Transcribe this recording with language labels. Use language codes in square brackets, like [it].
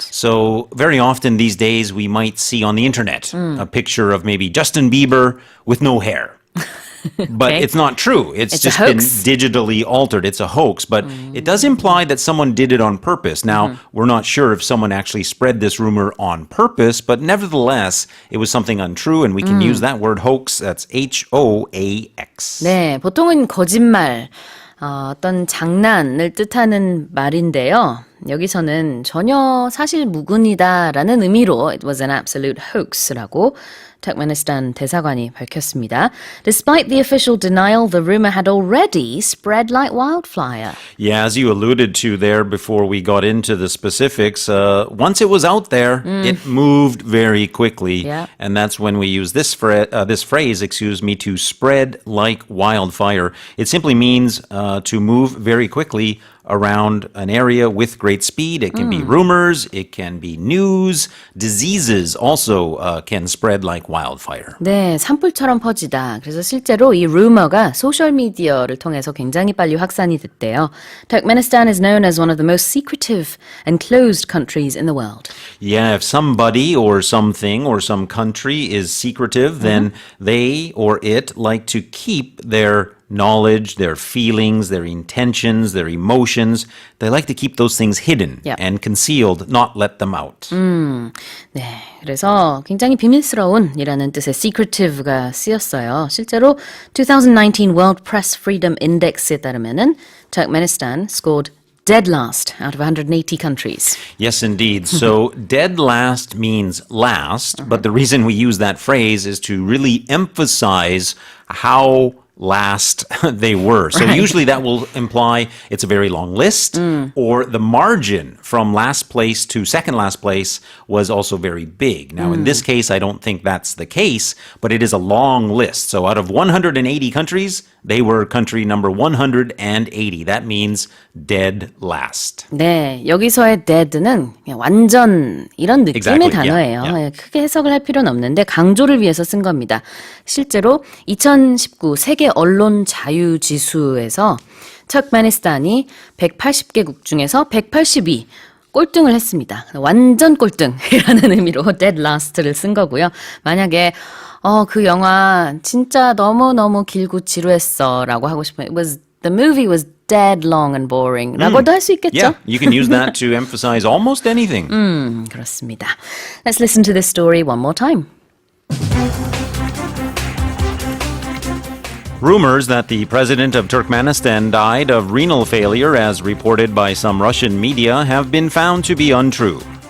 [en] So very often these days we might see on the internet a picture of maybe Justin Bieber with no hair. But Okay. it's not true. It's It's a just been hoax. digitally altered. It's a hoax. But it does imply that someone did it on purpose. Now, we're not sure if someone actually spread this rumor on purpose, but nevertheless, it was something untrue, and we can use that word hoax. That's H-O-A-X. [ko] 네, 보통은 거짓말, 어떤 장난을 뜻하는 말인데요. 여기서는 전혀 사실 무근이다라는 의미로 [en] it was an absolute hoax [ko] 라고 터크메니스탄 대사관이 밝혔습니다. [en] Despite the official denial, the rumor had already spread like wildfire. Yeah, as you alluded to there before we got into the specifics, once it was out there, it moved very quickly. Yeah. And that's when we use this phrase, to spread like wildfire. It simply means to move very quickly around an area with great speed. It can be rumors, it can be news. Diseases also can spread like wildfire. [ko] 네, 산불처럼 퍼지다. 그래서 실제로 이 루머가 소셜미디어를 통해서 굉장히 빨리 확산이 됐대요. [en] Turkmenistan is known as one of the most secretive and closed countries in the world. Yeah, if somebody or something or some country is secretive, then they or it like to keep their knowledge, their feelings, their intentions, their emotions. They like to keep those things hidden Yep. and concealed, not let them out. [ko] 네, 그래서 굉장히 비밀스러운이라는 뜻의 secretive가 쓰였어요. 실제로 [en] 2019 World Press Freedom Index에 [ko] 따르면은 [en] Turkmenistan scored dead last out of 180 countries. Yes, indeed. So dead last means last, but the reason we use that phrase is to really emphasize how last they were. So usually that will imply it's a very long list, or the margin from last place to second last place was also very big. Now, in this case, I don't think that's the case, but it is a long list. So out of 180 countries, they were country number 180. That means dead last. [ko] 네, 여기서의 dead는 그냥 완전 이런 느낌의 [en] Exactly, [ko] 단어예요. [en] yeah, yeah. [ko] 크게 해석을 할 필요는 없는데 강조를 위해서 쓴 겁니다. 실제로 2019 세계 언론 자유 지수에서 터크메니스탄이 180개국 중에서 182 꼴등을 했습니다. 완전 꼴등이라는 의미로 dead last를 쓴 거고요. 만약에 그 영화 진짜 너무너무 길고 지루했어 라고 하고 싶으면 [en] the movie was dead long and boring [ko] 라고도 할 수 있겠죠? [en] Yeah, you can use that to emphasize almost anything. [ko] 그렇습니다. [en] Let's listen to this story one more time. Rumors that the president of Turkmenistan died of renal failure, as reported by some Russian media, have been found to be untrue.